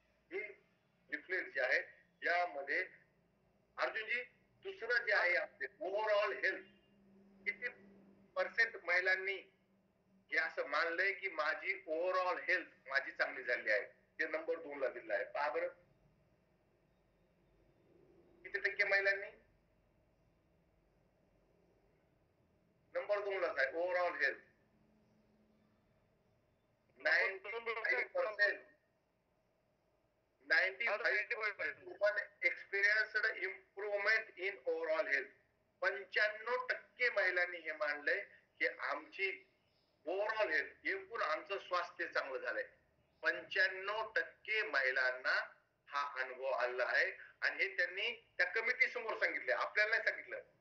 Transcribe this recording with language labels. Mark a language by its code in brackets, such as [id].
[mr] हे लिफलेट जे आहे यामध्ये अर्जुनजी दुसरं जे आहे आपले ओव्हरऑल हेल्थ, किती पर्सेंट महिलांनी हे असं मानलंय की माझी ओव्हरऑल हेल्थ माझी चांगली झाली आहे, ते नंबर 2 ला दिलं आहे. पहा बरं किती टक्के महिलांनी नंबर 2 लाच आहे overall health. [en] 95% 95% women experienced improvement in overall health. [mr] 95% महिलांनी हे मानलंय की आमची ओव्हरऑल हेल्थ, एकूण आमचं स्वास्थ्य चांगलं झालंय. 95% महिलांना हा अनुभव आला आहे आणि हे त्यांनी त्या कमिटी समोर सांगितले, आपल्याला नाही सांगितलं.